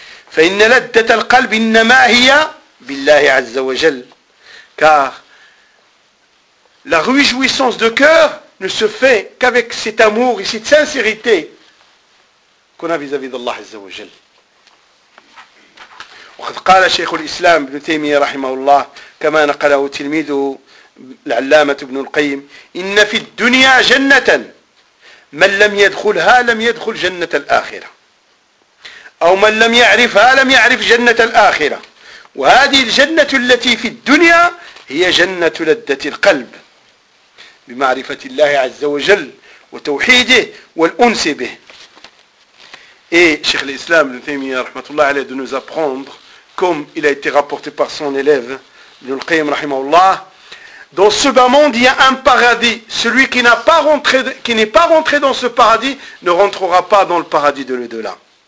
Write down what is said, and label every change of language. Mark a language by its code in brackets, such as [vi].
[ar] فَإِنَّ لَدَّةَ الْقَلْبِ إِنَّمَا هِيَا بِاللَّهِ عَزَّ وَجَلْ. [fr] Car la réjouissance de cœur ne se fait qu'avec cet amour et cette sincérité qu'on a vis-à-vis d'Allah Azza wa Jal. [ar] وقد قال شيخ الإسلام ابن تيمية رحمه الله كما نقله تلميذه العلامة ابن القيم إن في الدنيا جنة من لم يدخلها لم يدخل جنة الآخرة أو من لم يعرفها لم يعرف جنة الآخرة وهذه الجنة التي في الدنيا هي جنة لذة القلب بمعرفة الله عز وجل وتوحيده والأنس به. [fr] Et شيخ الإسلام ابن تيمية [ar] رحمة الله عليه [fr] de nous apprendre, comme il a été rapporté par son élève, Ibn al-Qayyim rahimahullah, dans ce bas monde, il y a un paradis. Celui qui n'est pas rentré dans ce paradis ne rentrera pas dans le paradis de l'au-delà.